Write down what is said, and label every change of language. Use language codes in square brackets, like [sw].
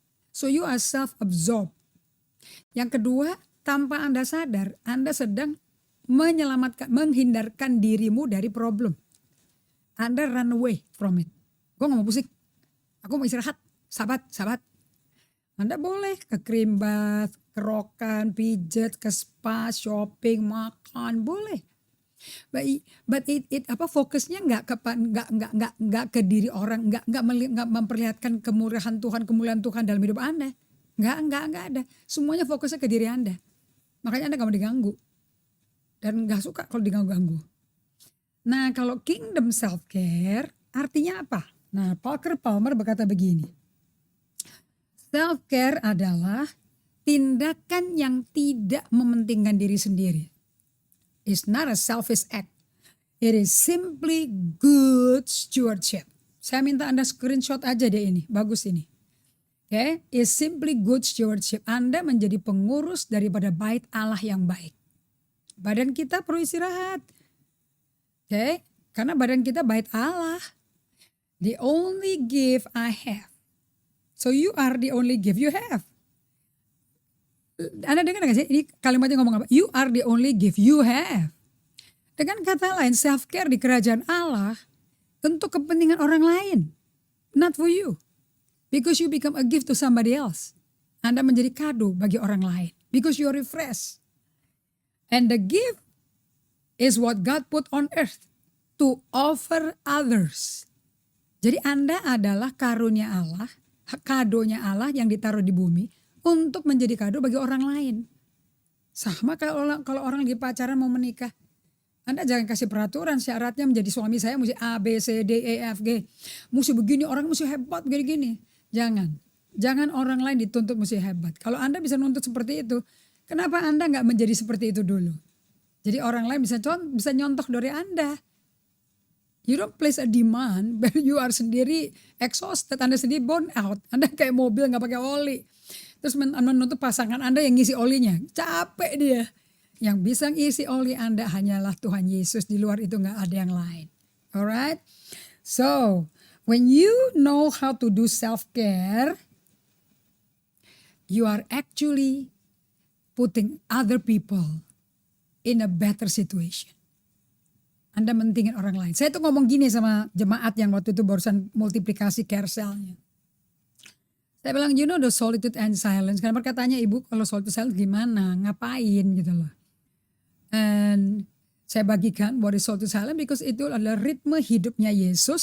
[en] So you are self-absorbed. [id] Yang kedua, tanpa Anda sadar, Anda sedang menghindarkan dirimu dari problem. Anda [en] run away from it. [id] Gue gak mau pusing, aku mau istirahat, sabat. Anda boleh ke cream bath, ke rokan, pijet, ke spa, shopping, makan, boleh. But fokusnya nggak ke diri orang, nggak memperlihatkan kemurahan Tuhan, kemuliaan Tuhan dalam hidup Anda. Nggak ada. Semuanya fokusnya ke diri Anda. Makanya Anda nggak mau diganggu dan nggak suka kalau diganggu-ganggu. Nah, kalau kingdom self care artinya apa? Nah, Parker Palmer berkata begini. Self-care adalah tindakan yang tidak mementingkan diri sendiri. [en] It's not a selfish act. It is simply good stewardship. [id] Saya minta Anda screenshot aja deh ini, bagus ini. [en] It's simply good stewardship. [id] Anda menjadi pengurus daripada bait Allah yang baik. Badan kita perlu istirahat. Karena badan kita bait Allah. [en] The only gift I have. So you are the only gift you have. [id] Anda dengar gak sih? Ini kalimatnya ngomong apa? [en] You are the only gift you have. [id] Dengan kata lain, self-care di kerajaan Allah untuk kepentingan orang lain. [en] Not for you. Because you become a gift to somebody else. [id] Anda menjadi kado bagi orang lain. [en] Because you are refreshed. And the gift is what God put on earth to offer others. [id] Jadi Anda adalah karunia Allah, kadonya Allah yang ditaruh di bumi untuk menjadi kado bagi orang lain. Sama kalau orang lagi pacaran mau menikah. Anda jangan kasih peraturan syaratnya menjadi suami saya mesti A, B, C, D, E, F, G. Mesti begini, orang mesti hebat begini-gini. Jangan. Jangan orang lain dituntut mesti hebat. Kalau Anda bisa nuntut seperti itu, kenapa Anda nggak menjadi seperti itu dulu? Jadi orang lain bisa nyontoh dari Anda. [en] You don't place a demand, but you are sendiri exhausted, [id] Anda sendiri burn out. Anda kayak mobil nggak pakai oli. Terus menuntut pasangan Anda yang ngisi olinya. Capek dia. Yang bisa ngisi oli Anda hanyalah Tuhan Yesus. Di luar itu gak ada yang lain. [en] Alright? So, when you know how to do self-care, you are actually putting other people in a better situation. [id] Anda mentingin orang lain. Saya tuh ngomong gini sama jemaat yang waktu itu barusan multiplikasi carousel-nya. Saya bilang, [en] you know the solitude and silence. [id] Karena perkataannya ibu, kalau solitude silence gimana? Ngapain gitu loh. And saya bagikan [en] what is solitude silence because [id] itu adalah ritme hidupnya Yesus.